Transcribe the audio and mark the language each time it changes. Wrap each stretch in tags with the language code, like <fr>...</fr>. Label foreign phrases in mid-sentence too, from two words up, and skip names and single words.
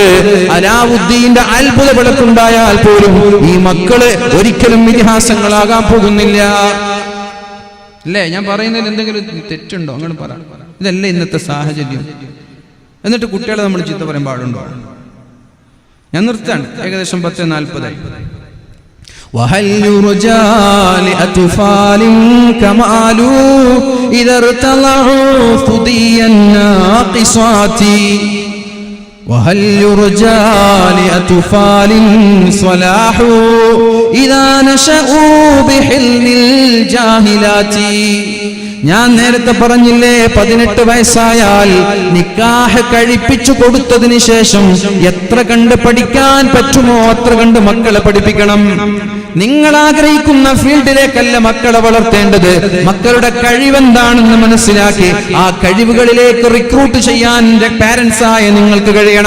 <ml>അലാവുദ്ദീന്റെ അത്ഭുത വിളക്കുണ്ടായാൽ പോലും ഈ മക്കള് ഒരിക്കലും ഇതിഹാസങ്ങളാകാൻ പോകുന്നില്ല. അല്ലേ? ഞാൻ പറയുന്നതിൽ എന്തെങ്കിലും തെറ്റുണ്ടോ? അങ്ങനെ പറ. ഇതല്ല ഇന്നത്തെ സാഹചര്യം. എന്നിട്ട് കുട്ടികളെ നമ്മൾ ചീത്ത പറയാൻ പാടുണ്ടോ? ഞാൻ നിർത്താണ്. ഏകദേശം 10:40.</ml> <ar>وهل يرجى لأطفال كمال إذا ارتضعوا ثدي الناقصات وهل يرجى لأطفال صلاح إذا نشأوا بحلم الجاهلات.</ar> <ml>ഞാൻ നേരത്തെ പറഞ്ഞില്ലേ, 18 വയസ്സായാൽ നിക്കാഹ് കഴിപ്പിച്ചു കൊടുത്തതിന് ശേഷം എത്ര കണ്ട് പഠിക്കാൻ പറ്റുമോ അത്ര കണ്ട് മക്കളെ പഠിപ്പിക്കണം. നിങ്ങൾ ആഗ്രഹിക്കുന്ന ഫീൽഡിലേക്കല്ല മക്കളെ വളർത്തേണ്ടത്. മക്കളുടെ കഴിവെന്താണെന്ന് മനസ്സിലാക്കി ആ കഴിവുകളിലേക്ക് റിക്രൂട്ട് ചെയ്യാൻ പാരന്റ്സ് ആയ നിങ്ങൾക്ക് കഴിയണം.</ml>